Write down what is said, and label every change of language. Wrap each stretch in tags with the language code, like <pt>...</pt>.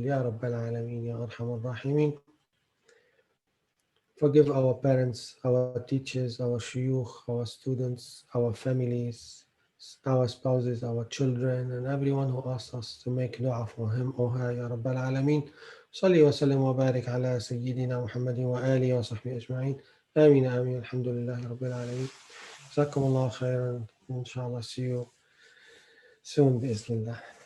<ar>Ya Rabbal Alameen, Ya Arhamar Rahimeen.</ar> <en>Forgive our parents, our teachers, our shuyukh, our students, our families, our spouses, our children, and everyone who asks us to make dua for him or her.</en> <ar>Ya Rabbal Alameen. صلي وسلم وبارك على سيدنا محمد وآله وصحبه أجمعين. آمين آمين. الحمد لله رب العالمين. جزاكم الله خيرا.</ar> <en>Inshallah, see you soon,</en> <ar>بإذن الله.</ar>